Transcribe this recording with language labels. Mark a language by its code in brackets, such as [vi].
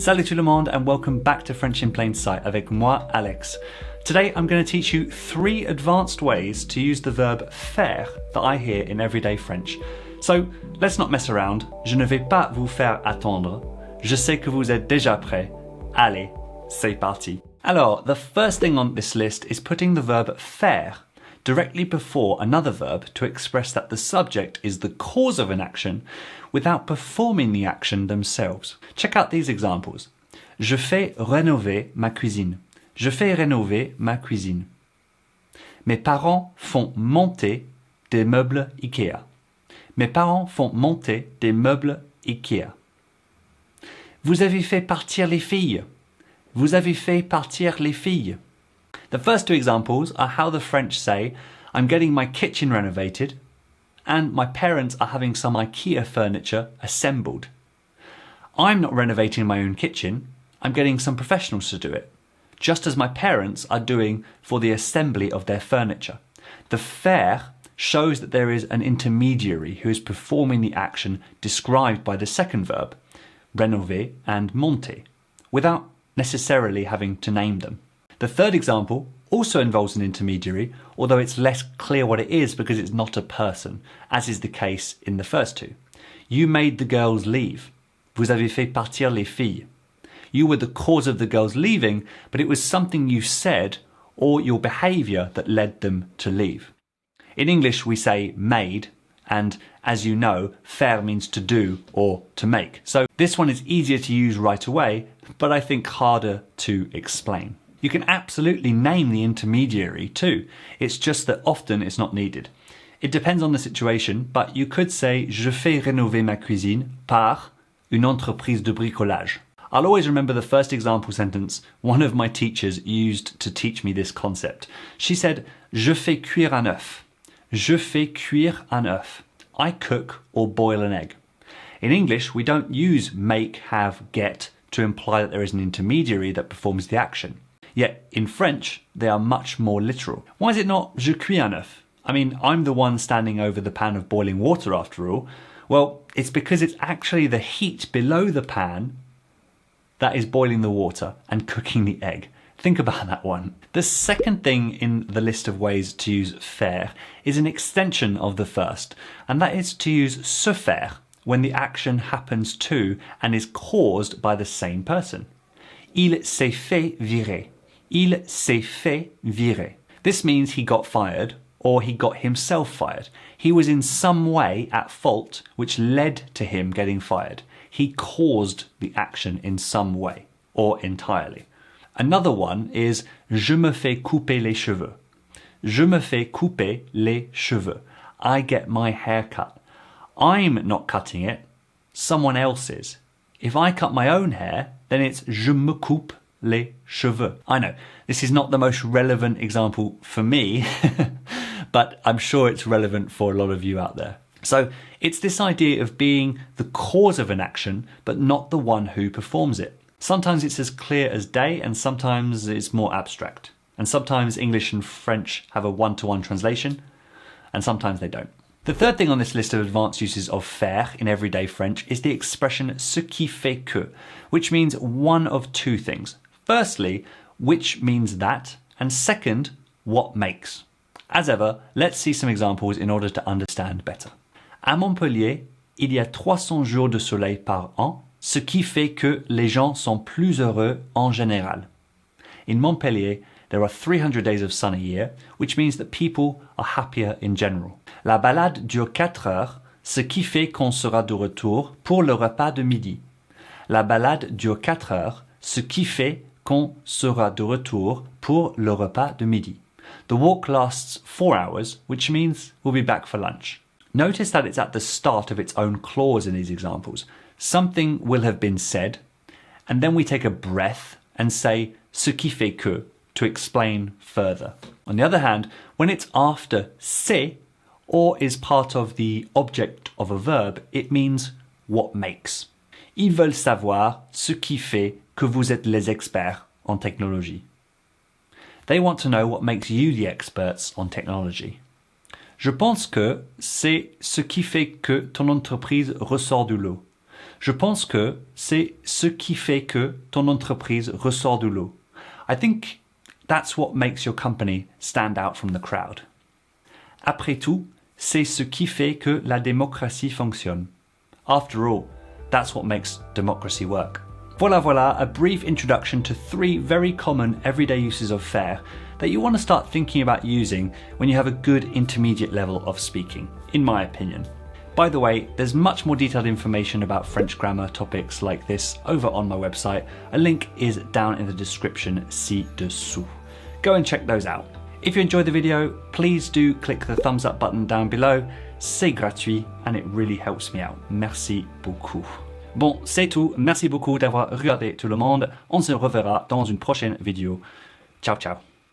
[fr] Salut tout le monde [en] and welcome back to French in Plain Sight [fr] avec moi, [en] Alex. Today I'm going to teach you 3 advanced ways to use the verb faire that I hear in everyday French. So let's not mess around. [fr] Je ne vais pas vous faire attendre. Je sais que vous êtes déjà prêts. Allez, c'est parti. [en] Alors, the first thing on this list is putting the verb faire directly before another verb to express that the subject is the cause of an action without performing the action themselves. Check out these examples. [fr] Je fais rénover ma cuisine. Je fais rénover ma cuisine. Mes parents font monter des meubles IKEA. Mes parents font monter des meubles IKEA. Vous avez fait partir les filles. Vous avez fait partir les filles. [en] The first 2 examples are how the French say, I'm getting my kitchen renovated, and my parents are having some IKEA furniture assembled. I'm not renovating my own kitchen, I'm getting some professionals to do it, just as my parents are doing for the assembly of their furniture. The faire shows that there is an intermediary who is performing the action described by the second verb, rénover and monter, without necessarily having to name them. The third example also involves an intermediary, although it's less clear what it is because it's not a person, as is the case in the first 2. You made the girls leave. [fr] Vous avez fait partir les filles. [en] You were the cause of the girls leaving, but it was something you said or your behaviour that led them to leave. In English we say made, and as you know, faire means to do or to make. So this one is easier to use right away, but I think harder to explain. You can absolutely name the intermediary too. It's just that often it's not needed. It depends on the situation, but you could say [fr] Je fais rénover ma cuisine par une entreprise de bricolage. [en] I'll always remember the first example sentence one of my teachers used to teach me this concept. She said, [fr] Je fais cuire un œuf. Je fais cuire un œuf. [en] I cook or boil an egg. In English, we don't use make, have, get to imply that there is an intermediary that performs the action. Yet in French, they are much more literal. Why is it not [fr] je cuis un œuf? [en] I mean, I'm the one standing over the pan of boiling water after all. Well, it's because it's actually the heat below the pan that is boiling the water and cooking the egg. Think about that one. The second thing in the list of ways to use faire is an extension of the first, and that is to use se faire when the action happens to and is caused by the same person. [fr] Il s'est fait virer. Il s'est fait virer. [en] This means he got fired or he got himself fired. He was in some way at fault which led to him getting fired. He caused the action in some way or entirely. Another one is [fr] je me fais couper les cheveux. Je me fais couper les cheveux. [en] I get my hair cut. I'm not cutting it, someone else is. If I cut my own hair, then it's [fr] je me coupe les cheveux. [en] I know, this is not the most relevant example for me, but I'm sure it's relevant for a lot of you out there. So it's this idea of being the cause of an action, but not the one who performs it. Sometimes it's as clear as day, and sometimes it's more abstract. And sometimes English and French have a one-to-one translation, and sometimes they don't. The third thing on this list of advanced uses of faire in everyday French is the expression [fr] ce qui fait que, [en] which means one of 2 things. Firstly, which means that, and second, what makes. As ever, let's see some examples in order to understand better. [fr] À Montpellier, il y a 300 jours de soleil par an, ce qui fait que les gens sont plus heureux en général. [en] In Montpellier, there are 300 days of sun a year, which means that people are happier in general. [fr] La balade dure 4 heures, ce qui fait qu'on sera de retour pour le repas de midi. La balade dure 4 heures, ce qui fait qu'on sera de retour pour le repas de midi. [en] The walk lasts 4 hours, which means we'll be back for lunch. Notice that it's at the start of its own clause in these examples. Something will have been said, and then we take a breath and say [fr] ce qui fait que [en] to explain further. On the other hand, when it's after c'est or is part of the object of a verb, it means what makes. [fr] Ils veulent savoir ce qui fait que vous êtes les experts en technologie. [en] They want to know what makes you the experts on technology. [fr] Je pense que c'est ce qui fait que ton entreprise ressort du lot. Je pense que c'est ce qui fait que ton entreprise ressort du lot. [en] I think that's what makes your company stand out from the crowd. [fr] Après tout, c'est ce qui fait que la démocratie fonctionne. [en] After all, that's what makes democracy work. Voilà, a brief introduction to 3 very common everyday uses of faire that you want to start thinking about using when you have a good intermediate level of speaking, in my opinion. By the way, there's much more detailed information about French grammar topics like this over on my website. A link is down in the description ci-dessous. Go and check those out. If you enjoyed the video, please do click the thumbs up button down below. [fr] C'est gratuit [en] and it really helps me out. [fr] Merci beaucoup. Bon, c'est tout. Merci beaucoup d'avoir regardé tout le monde. On se reverra dans une prochaine vidéo. Ciao, ciao.